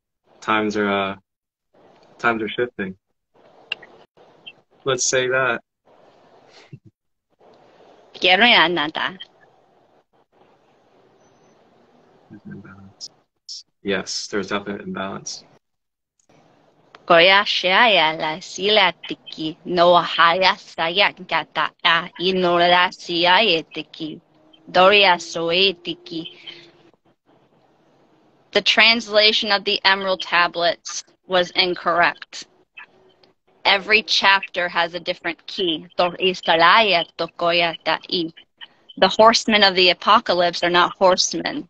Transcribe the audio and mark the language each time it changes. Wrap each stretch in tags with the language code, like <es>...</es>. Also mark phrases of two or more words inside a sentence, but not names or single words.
<en>Times are shifting. Let's say that. There's an imbalance. Yes, there's definitely an imbalance. Koya shaya la sila tiki no haya saya kata a inora siya tiki doria soe tiki. The translation of the emerald tablets was incorrect. Every chapter has a different key. The horsemen of the apocalypse are not horsemen.</en>